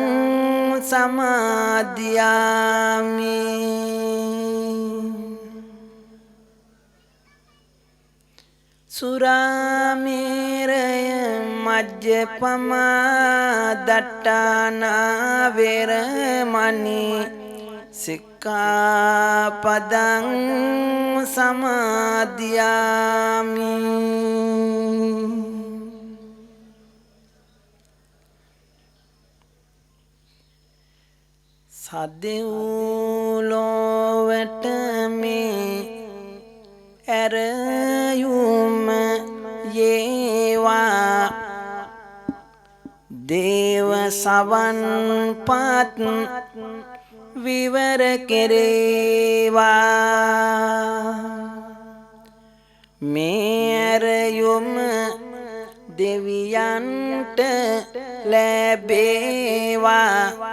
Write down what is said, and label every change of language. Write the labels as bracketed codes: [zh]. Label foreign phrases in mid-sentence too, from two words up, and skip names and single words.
[pi] සමාදියාමි සුරාමේරය මජ්ජපමා දට්ඨානා වේරමණී සික්ඛාපදං [si] සමාදියාමි සදෙව්ලොවට මේ ඇරයුම යේවා දේව සවන්පත් විවර කෙරේවා මේ ඇරයුම දෙවියන්ට ලැබේවා